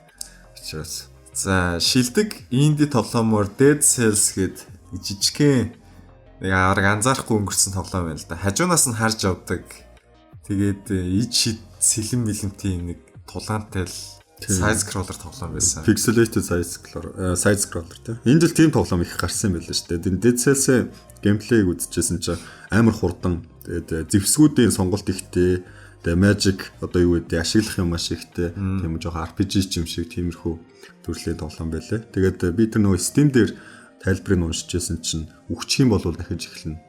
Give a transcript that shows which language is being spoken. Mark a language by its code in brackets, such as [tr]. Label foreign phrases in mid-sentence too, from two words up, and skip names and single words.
[mn] За шилдэг инди тоглоомор Dead Cells гээд жижигхэн нэг анзаарахгүй өнгөрсөн тоглоом байна л да. Хажуунаас нь харж явдаг. Тэгээд иж сэлэм мэлэмтийн нэг тулаантай л [en] side scroller [mn] тоглоом байсан. [en] Pixelated side scroller тий. [mn] Энэ жил тийм тоглоом их гарсан юм байл шүү дээ. Dead Cells геймплейг үзчихсэн чинь амар хурдан. Тэгээд зэвсгүүдийн сонголт ихтэй. Тэгээд magic одоо юу гэдэг ашиглах юм маш ихтэй. Тийм жоохон RPG ч юм шиг тиймэрхүү төрлийн тоглоом байлаа. Тэгээд би тэр нөгөө Steam дээр тайлбарыг уншижсэн чинь үхчих юм бол дахиж эхэлнэ.